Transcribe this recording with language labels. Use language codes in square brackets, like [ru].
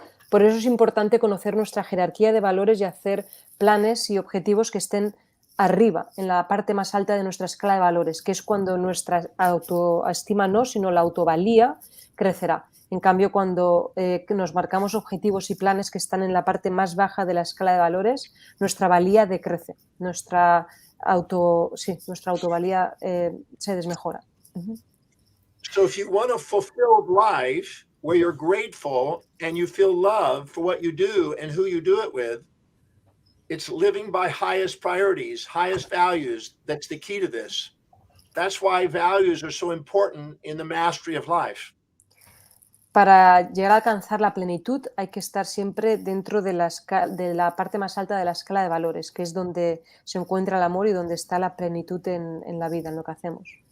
[es] Por eso es importante conocer nuestra jerarquía de valores y hacer planes y objetivos que estén arriba, en la parte más alta de nuestra escala de valores, que es cuando nuestra autoestima no, sino la autovalía crecerá. En cambio, cuando nos marcamos objetivos y planes que están en la parte más baja de la escala de valores, nuestra valía decrece, nuestra autovalía se desmejora. [en] So if you want a fulfilled life where you're grateful and you feel love for what you do and who you do it with, it's living by highest priorities, highest values. That's the key to this. That's why values are so important in the mastery of life. [es] Para llegar a alcanzar la plenitud hay que estar siempre dentro de la parte más alta de la escala de valores, que es donde se encuentra el amor y donde está la plenitud en la vida, en lo que hacemos.